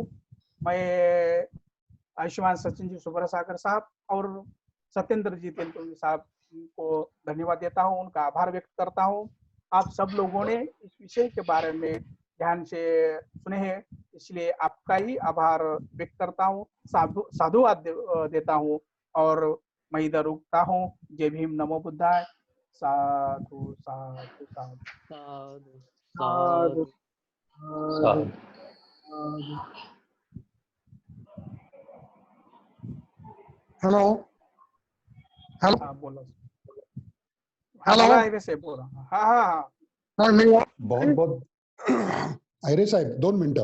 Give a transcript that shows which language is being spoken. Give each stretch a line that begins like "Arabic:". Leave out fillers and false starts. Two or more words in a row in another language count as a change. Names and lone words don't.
Hindi: मैं आयुष्मान सचिन जी सुब्रसागर साहब और सत्येंद्र जी तेलतुंबी साहब को धन्यवाद देता हूँ, उनका आभार व्यक्त करता हूँ। आप सब लोगों ने इस विषय के बारे में ध्यान से सुने हैं, इसलिए आपका ही आभार व्यक्त करता हूँ, साधुवाद देता हूँ और मैं इधर रुकता हूँ। जय भीम,
Pali: नमो बुद्धाय। साधु साधु साधु साधु साधु।
English: hello hello
Hindi: हाँ बोलो।
English: हेलो
Hindi: वैसे बोलो। हाँ हाँ हाँ सर मेरी बहुत बहुत आयरे साहब 2 मिनट